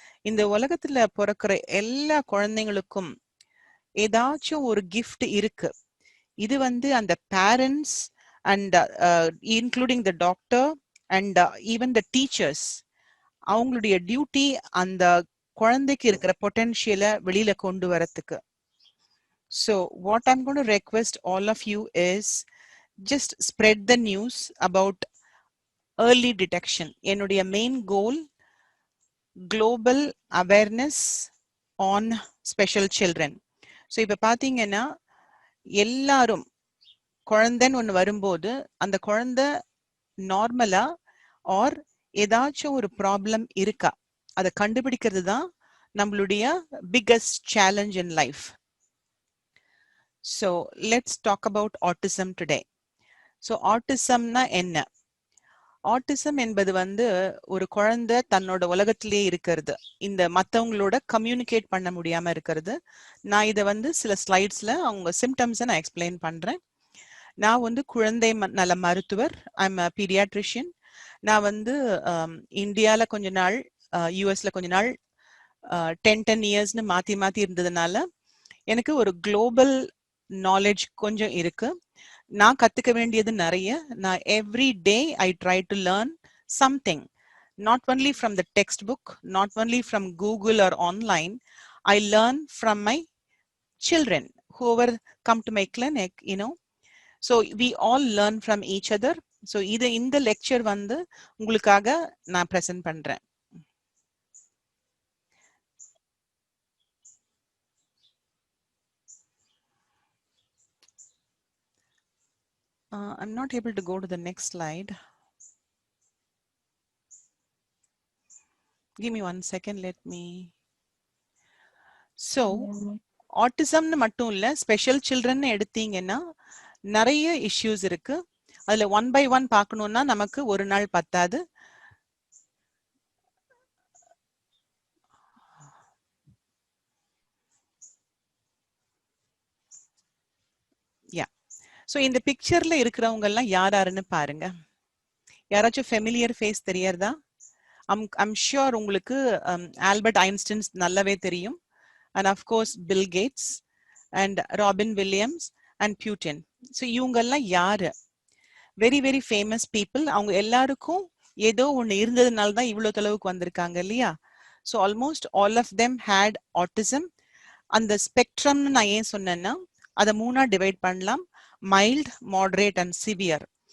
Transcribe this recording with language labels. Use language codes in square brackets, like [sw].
[ta] இந்த உலகத்துல பிறக்கிற எல்லா குழந்தைங்களுக்கும் ஏதாச்சும் ஒரு கிஃப்ட் இருக்கு. இது வந்து அந்த [en] parents and including the doctor and even the teachers, [ta] அவங்களுடைய டியூட்டி அந்த குழந்தைக்கு இருக்கிற பொட்டென்ஷியலை வெளியில கொண்டு வரத்துக்கு. [en] So what I'm going to request all of you is just spread the news about early detection. [ta] என்னுடைய [en] main goal, global awareness on special children. [ta] So இப்ப பாத்தீங்கன்னா எல்லாரும் குழந்தைன்னு ஒண்ணு வரும்போது அந்த குழந்தை நார்மலா ஆர் ஏதாச்சும் ஒரு ப்ராப்ளம் இருக்கா அதை கண்டுபிடிக்கிறது தான் நம்மளுடைய [en] Biggest challenge in life. So let's talk about autism today. [ta] So autismனா என்ன? ஆட்டிசம் என்பது வந்து ஒரு குழந்தை தன்னோட உலகத்திலே இருக்கிறது, இந்த மற்றவங்களோட கம்யூனிகேட் பண்ண முடியாம இருக்கிறது. நான் இதை வந்து சில ஸ்லைட்ஸ்ல அவங்க சிம்டம்ஸை நான் எக்ஸ்பிளைன் பண்றேன். நான் வந்து குழந்தை நல மருத்துவர். [en] I'm paediatrician. [ta] நான் வந்து இந்தியால கொஞ்ச நாள், யூஎஸ்ல கொஞ்ச நாள், 10 இயர்ஸ்னு மாத்தி மாத்தி இருந்ததுனால எனக்கு ஒரு குளோபல் நாலேஜ் கொஞ்சம் இருக்கு. நான் கத்துக்க வேண்டியது நிறைய. நான் [en] Every day I try to learn something, not only from the text book, not only from Google or online. I learn from my children whoever come to my clinic, you know. So we all learn from each other. [ta] So இது இந்த lecture வந்து உங்களுக்காக நான் present பண்றேன். [en] I'm not able to go to the next slide. Give me 1 second, let me. [ta] So ஆட்டிசம்னு மட்டும் இல்ல, special children எடுத்தீங்கன்னா நிறைய இஷ்யூஸ் இருக்கு. அதுல 1 by 1 பார்க்கணும்னா நமக்கு ஒரு நாள் பத்தாது. யா, ஸோ இந்த பிக்சர்ல இருக்கிறவங்க எல்லாம் யாருன்னு பாருங்க. யாராச்சும் ஃபெமிலியர் ஃபேஸ் தெரியறதா? [en] I'm sure [ta] உங்களுக்கு [en] Albert Einstein [ta] நல்லாவே தெரியும், [en] and of course Bill Gates and Robin Williams and Putin. So [ta] இவங்கெல்லாம் யாரு? [en] Very very famous people. [ta] அவங்க எல்லாருக்கும் ஏதோ ஒன்று இருந்ததுனால தான் இவ்வளோ தொலைவுக்கு வந்திருக்காங்க இல்லையா? [en] So almost all of them had autism. [ta] அந்த ஸ்பெக்ட்ரம்னு நான் ஏன் சொன்னேன்னா அதை 3ஆ டிவைட் பண்ணலாம்: [en] Mild, moderate and severe.